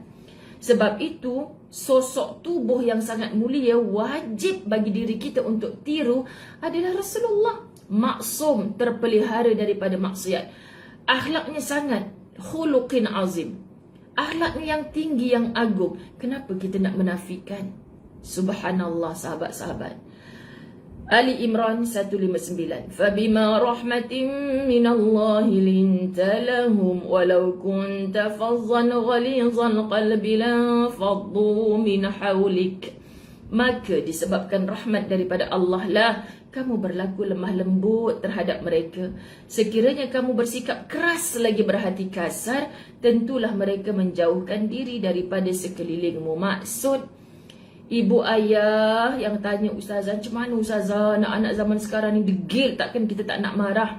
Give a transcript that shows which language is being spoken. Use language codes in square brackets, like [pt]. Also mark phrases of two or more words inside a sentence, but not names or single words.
[ms] Sebab itu, sosok tubuh yang sangat mulia wajib bagi diri kita untuk tiru adalah Rasulullah. Maksum, terpelihara daripada maksiat. Akhlaknya sangat [ar] خلق عظيم. [ms] Akhlaknya yang tinggi, yang agung. Kenapa kita nak menafikan? Subhanallah sahabat-sahabat. Ali Imran 159. [ar] فبما رحمة من الله لنت لهم ولو كنت فظا غليظ القلب لانفضوا من حولك. [ms] Maka disebabkan rahmat daripada Allah lah kamu berlaku lemah lembut terhadap mereka. Sekiranya kamu bersikap keras lagi berhati kasar, tentulah mereka menjauhkan diri daripada sekelilingmu. Maksud, ibu ayah yang tanya ustazah, macam mana ustazah anak-anak zaman sekarang ni degil, takkan kita tak nak marah?